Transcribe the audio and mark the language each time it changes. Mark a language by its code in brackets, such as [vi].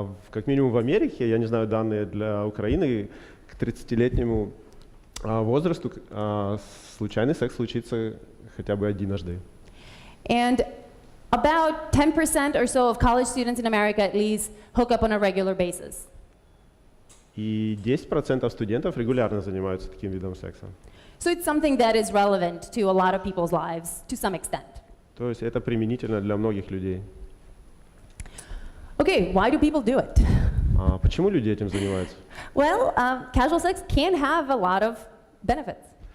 [ru] Как минимум в Америке, я не знаю данные для Украины, к 30-летнему возрасту случайный секс случится хотя бы единожды. [en] And about 10% or so of college students in America at least hook up on a regular basis. [ru] И 10% студентов регулярно занимаются таким видом секса. [en] So it's something that is relevant to a lot of people's lives to some extent. [ru] То есть это применительно для многих людей. [en] Okay, why do people do it? [ru] Почему люди этим занимаются? [en] Well, casual sex can have a lot of benefits.